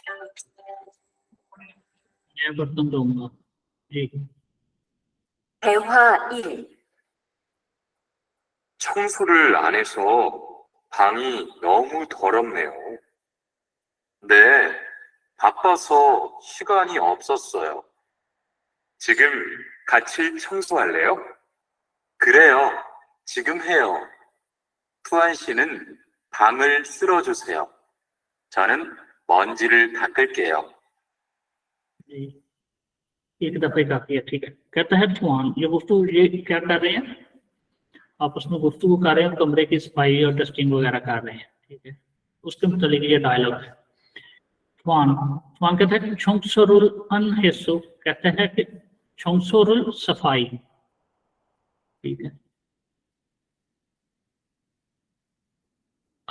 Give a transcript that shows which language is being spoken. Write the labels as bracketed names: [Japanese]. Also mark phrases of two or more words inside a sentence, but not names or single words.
[Hindi] मैं बर्तन धोऊंगा, जी। [Korean] 대화 1. 청소를 안 해서 방이 너무 더럽네요. 네, 바빠서 시간이 없었어요. 지금 같이 청소할래요? 그래요, 지금 해요. 투안 씨는 방을 쓸어주세요. 저는 먼지를 닦을게요. [Hindi] एक दफे काफी है, ठीक है। कहता है छुआन, ये क्या कर रहे हैं, आपस में गुफ्तगू कर रहे हैं, कमरे की सफाई और डस्टिंग वगैरह कर रहे हैं, ठीक है, उसके मुतालिक ये डायलॉग है। छुआन, छुआन कहता है [Korean] 청소를 안 해서, [Hindi] कहता है कि छोंगसोरुल सफाई, ठीक है।